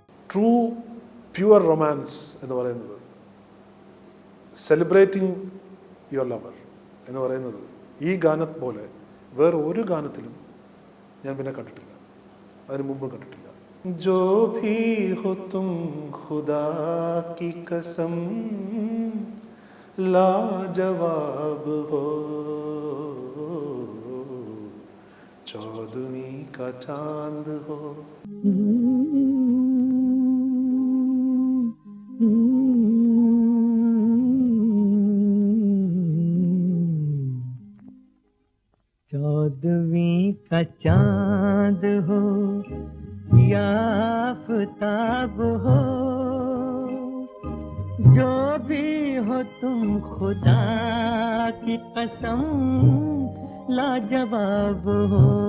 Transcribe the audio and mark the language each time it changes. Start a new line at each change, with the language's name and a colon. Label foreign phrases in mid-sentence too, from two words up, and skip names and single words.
English: true pure romance
Malayalam: എന്ന് പറയുന്നത്,
English: celebrating your lover
Malayalam: എന്ന് പറയുന്നത് ഈ ഗാനം പോലെ വേറെ ഒരു ഗാനത്തിലും ഞാൻ പിന്നെ കണ്ടിട്ടില്ല, അതിന് മുമ്പ് കണ്ടിട്ടില്ല.
Hindi: जो भी हो तुम खुदा की कसम लाजवाब हो, चौदवी का चांद हो. चौदवी का चांद हो या आफताब हो, जो भी हो तुम खुदा की कसम लाजवाब हो.